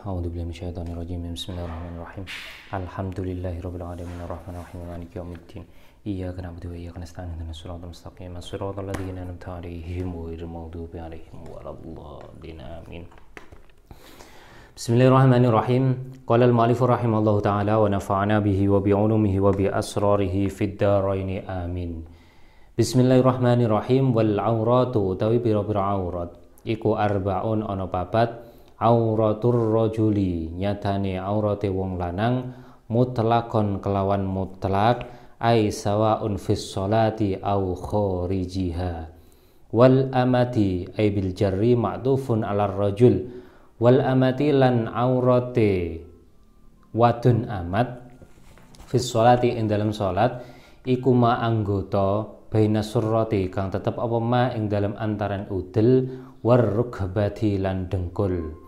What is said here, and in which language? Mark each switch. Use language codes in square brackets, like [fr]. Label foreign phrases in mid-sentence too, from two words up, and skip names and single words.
[ar] أعوذ بالله من الشيطان الرجيم. بسم الله الرحمن الرحيم. الحمد لله رب العالمين الرحمن الرحيم مالك يوم الدين. إياك نعبد وإياك نستعين اهدنا الصراط المستقيم صراط الذين أنعمت عليهم غير المغضوب عليهم ولا الضالين. Amin. Bismillahirrahmanirrahim. قال المؤلف رحمه الله تعالى ونفعنا به وبعلومه وبأسراره في الدارين. آمين. [jv] Bismillahirrahmanirrahim. [ar] والعورة [jv] utawi pira-pira aurat iku arbaun ana papat. [ar] عورة الرجل [jv] nyatane aurate wong lanang [ar] مطلقا [jv] kelawan mutlak [ar] أي سواء في الصلاة أو خارجها. والأمة أي بالجر معطوف على الرجل. والأمة [jv] lan aurate [ar] ودون أمة في الصلاة [jv] ing dalam salat iku ma anggota [ar] بين السرة [jv] kang tetep apa ma ing dalam antaran udel [ar] والركبة [jv] lan dengkul.